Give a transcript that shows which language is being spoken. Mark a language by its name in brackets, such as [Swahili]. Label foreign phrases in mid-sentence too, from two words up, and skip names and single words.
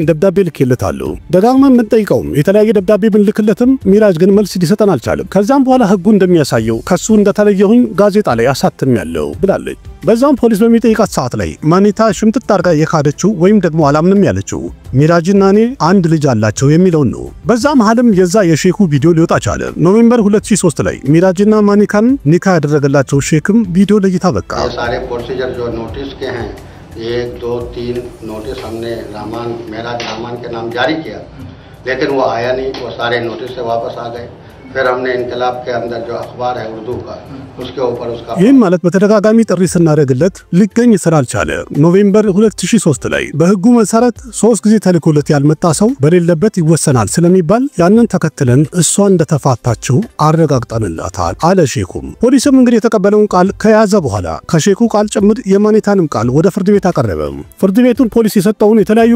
[Amharic] ደብዳቤ ልኬለታለሁ። ደጋግመን የምንጠይቀውም የተለያየ ደብዳቤ ብንልክለትም ሚራጅ ግን መልስ ሊሰጠን አልቻለም። ከዛም በኋላ ህጉ እንደሚያሳየው ከሱ እንደተለየሁኝ ጋዜጣ ላይ አሳትሜያለሁ ብላለች። በዛም ፖሊስ በሚጠይቃት ሰዓት ላይ ማኒታ ሽምጥጥ አድርጋ የካደችው ወይም ደግሞ አላምንም ያለችው ሚራጅና እኔ አንድ ልጅ አላቸው የሚለውን ነው። በዛ መሐልም የዛ የሼኩ ቪዲዮ ሊወጣ ቻለ። ኖቬምበር 2003 ላይ ሚራጅና ማኒካን ኒካ ያደረገላቸው ሼክም ቪዲዮ ለይታ በቃ [Hindi] सारे प्रोसीजर जो नोटिस के हैं 1 2 3 नोटिस हमने मेराज रहमान के नाम जारी किया, लेकिन वो आया नहीं। वो सारे नोटिस से वापस आ गए। फिर हमने इनकलाब के अंदर जो अखबार है उर्दू का, उसके ऊपर उसका [Amharic] ይህን ማለት በተደጋጋሚ ጥሪ ስናደርግለት ሊገኝ ስላልቻለ ኖቬምበር 2003 ላይ በህጉ መሰረት 3 ጊዜ ተልኮለት ያልመጣ ሰው በሌለበት ይወሰናል ስለሚባል ያንን ተከትለን እሷ እንደተፋታችው አረጋግጠንላታል አለ ሼኩም። ፖሊስም እንግዲህ የተቀበለውን ቃል ከያዘ በኋላ ከሼኩ ቃል ጭምር የማኒታንም ቃል ወደ ፍርድ ቤት አቀረበ። ፍርድ ቤቱን ፖሊስ የሰጠውን የተለያዩ